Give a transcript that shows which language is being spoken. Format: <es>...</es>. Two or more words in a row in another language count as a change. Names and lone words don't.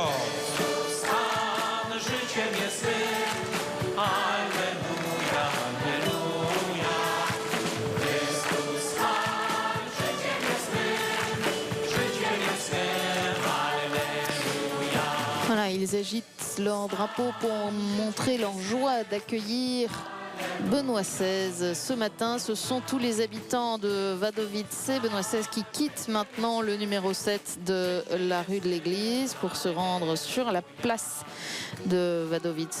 <pl>Pan życiem jest Syn, alleluja, alleluja. Chrystus Pan życiem jest Syn, życiem jest Syn, alleluja.</pl> <fr>Voilà, ils agitent leur drapeau pour montrer leur joie d'accueillir Benoît XVI. Ce matin, ce sont tous les habitants de Wadowice. Benoît XVI qui quitte maintenant le numéro 7 de la rue de l'Église pour se rendre sur la place de Wadowice.</fr>